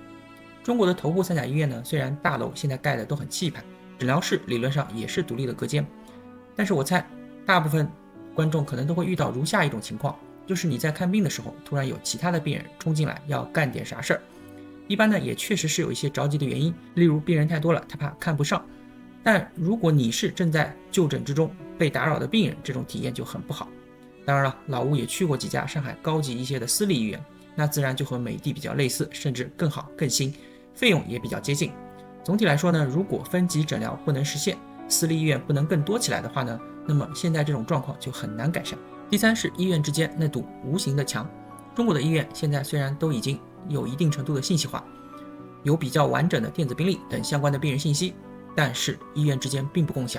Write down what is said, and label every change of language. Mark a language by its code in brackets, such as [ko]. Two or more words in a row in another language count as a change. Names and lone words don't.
[zh] 中國的頭部三甲醫院呢，雖然大樓現在蓋的都很氣派，診療室理論上也是獨立的隔間，但是我猜大部分觀眾可能都會遇到如下一種情況，就是你在看病的時候，突然有其他的病人衝進來要幹點啥事兒。一般呢也確實是有一些着急的原因，例如病人太多了，他怕看不上。但如果你是正在就診之中被打擾的病人，這種體驗就很不好。當然了，老吳也去過幾家上海高級一些的私立医院，那自然就和美的比較類似，甚至更好更新，費用也比较接近。總體來說呢，如果分级診療不能實現，私立醫院不能更多起來的話呢，那麼現在這種狀況就很難改善。第三是醫院之間那堵無形的牆。中國的医院现在虽然都已經有一定程度的信息化，有比較完整的電子病歷等相關的病人信息，但是醫院之間並不共享。